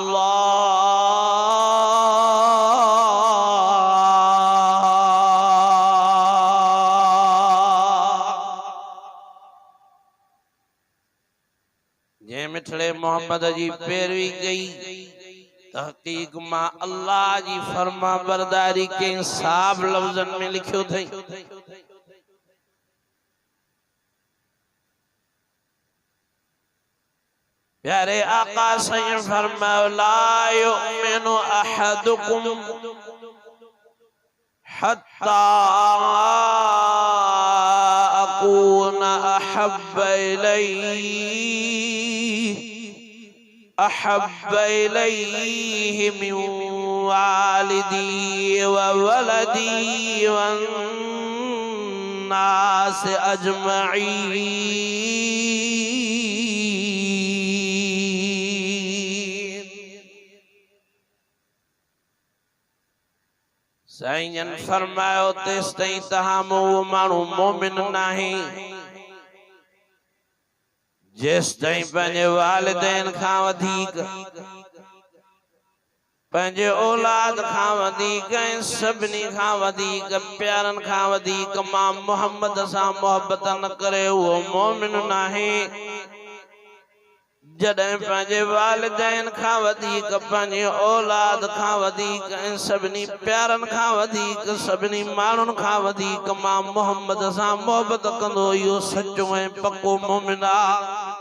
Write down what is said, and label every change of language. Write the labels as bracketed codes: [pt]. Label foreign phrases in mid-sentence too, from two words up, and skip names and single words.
[sd] जे मिठड़े मोहम्मद जी पैरवी कई तहकीक मां अल्लाह जी फरमा बरदारी के साफ लफ्जन में लिखियो थई प्यारे आका सही फरमायो [ar] لا يؤمن أحدكم حتى أكون أحب إليه من والده وولده والناس أجمعين. साईं फरमायो तेस ताईं तहां वो माण्हू मोमिन नहीं जिस ताईं पंहिंजे वालिदैन खां वधीक पंहिंजे औलाद खां वधीक ऐं सभिनी खां वधीक प्यारन खां वधीक मां मोहम्मद सां मोहब्बत न करे उहो मोमिन नाहे जॾहिं पंहिंजे वालिदैन खां वधीक पंहिंजे औलाद खां वधीक ऐं सभिनी प्यारन खां वधीक सभिनी माण्हुनि खां वधीक मां मोहम्मद सां मोहब्बत कंदो इहो सचो ऐं पक्को मोमिन आहे।